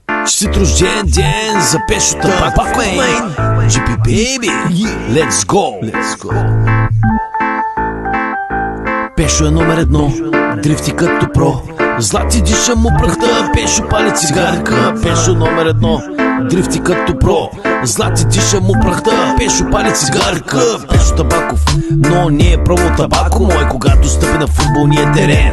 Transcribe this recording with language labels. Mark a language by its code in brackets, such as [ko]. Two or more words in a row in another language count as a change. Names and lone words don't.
[bg] Честит рожден ден за Пешо Табаков мейн. [en] GP baby, let's go. [bg] Пешо е номер едно, дрифти като про. Злати диша му прахта, Пешо пали цигарка. Пешо номер едно, дрифти като про. Злати диша му прахта, Пешо пали цигарка. Пешо Табаков, но не е пробвал табако мой, когато стъпи на футболния терен.